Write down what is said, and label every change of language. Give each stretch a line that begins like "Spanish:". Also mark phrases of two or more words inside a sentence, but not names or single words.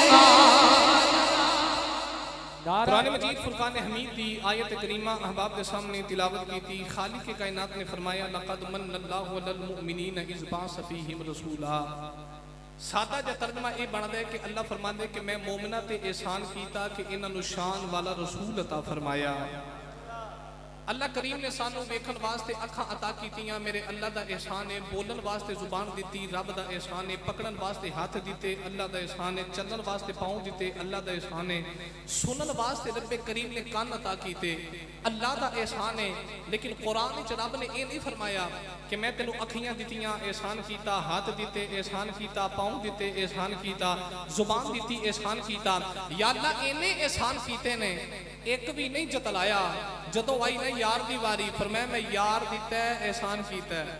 Urdu: قرآن مجید فرقان حمید دی آیت کریمہ احباب کے سامنے تلاوت کی تھی خالق کائنات نے فرمایا
Arabic: لقد من اللہ علی المؤمنین اذ بعث فیہم رسولا
Punjabi: سادہ جا ترجمہ یہ بنا دے کہ اللہ فرما دے کہ میں مومنہ تے احسان کیتا کہ انہاں نو شان والا رسول عطا فرمایا اللہ کریم نے سانو ویکھن واسطے اکھاں عطا کیتیاں میرے اللہ دا احسان ہے بولن واسطے زبان دیتی رب دا احسان ہے پکڑن واسطے ہاتھ دیتے اللہ دا احسان ہے چلن واسطے پاؤں دیتے اللہ دا احسان ہے سنن واسطے رب کریم نے کان عطا کیتے اللہ دا احسان ہے لیکن قرآن وچ رب نے یہ نہیں فرمایا کہ میں تینوں اکھیاں دیتیاں احسان کیتا ہاتھ دیتے احسان کیتا پاؤں دیتے احسان کیتا زبان دیتی احسان کیتا یا اللہ انہیں احسان کیتے نے ایک بھی نہیں جتلایا جدو آئی نا یار دی واری فرمایا میں یار دیتا ہے احسان کیتا ہے